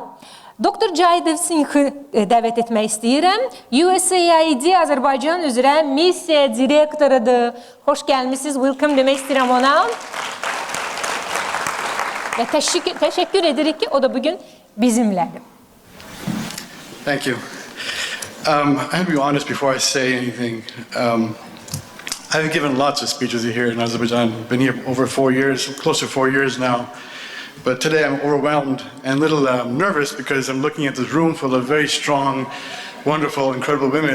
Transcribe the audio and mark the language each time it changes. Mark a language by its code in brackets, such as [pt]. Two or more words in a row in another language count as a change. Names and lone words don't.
[az] Dr. Jaidev Singh'ı dəvət etmək istəyirəm. USAID Azərbaycan üzrə missiya direktorudur. Xoş gəlmişsiniz, welcome demək istəyirəm ona. Və təşəkkür edirik ki, o da bugün bizimlədir. [en] Thank you. I have to be honest before I say anything. I've given lots of speeches here in Azerbaijan. I've been here over 4 years, close to 4 years now. But today I'm overwhelmed and a little nervous because I'm looking at this room full of very strong, wonderful, incredible women.